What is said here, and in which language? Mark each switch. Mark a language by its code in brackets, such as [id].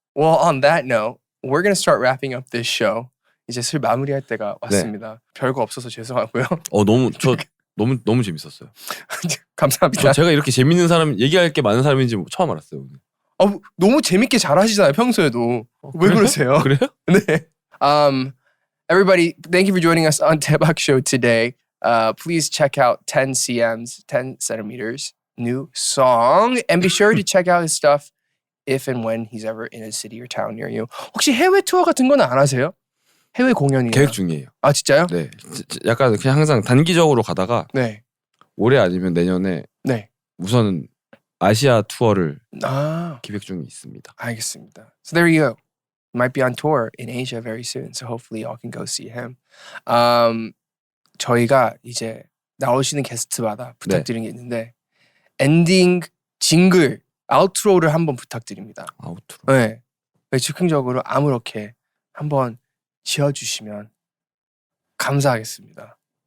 [en] Well, on that note, we're gonna start wrapping up this show. [ko] 이제 슬 마무리할 때가 왔습니다. 별거 없어서 죄송하고요. 너무 재밌었어요. 감사합니다. 제가 이렇게 재밌는 사람 얘기할 게 많은 사람인지 처음 알았어요 오늘. 너무 재밌게 잘하시잖아요 평소에도. 왜 그래요? 그러세요? 그래요? 네. [en] Everybody, thank you for joining us on Daebak Show today. Please check out 10 cm's 10 centimeters new song and be sure to check out his stuff if and when he's ever in a city or town near you. [ko] 혹시 해외 투어 같은 건 안 하세요? 해외 공연이나 계획 중이에요. 아 진짜요? 네. 약간 그냥 항상 단기적으로 가다가 네. 올해 아니면 내년에 네. 우선은 아시아 투어를 아 기획 중에 있습니다. 알겠습니다. [en] So there you go. Might be on tour in Asia very soon. So hopefully y'all can go see him. [ko] 저희가 이제 나오시는 게스트마다 부탁드리는 게 있는데 엔딩 징글 아우트로를 한번 부탁드립니다. 아우트로. 네. 즉흥적으로 아무렇게 한번 지어주시면 감사하겠습니다.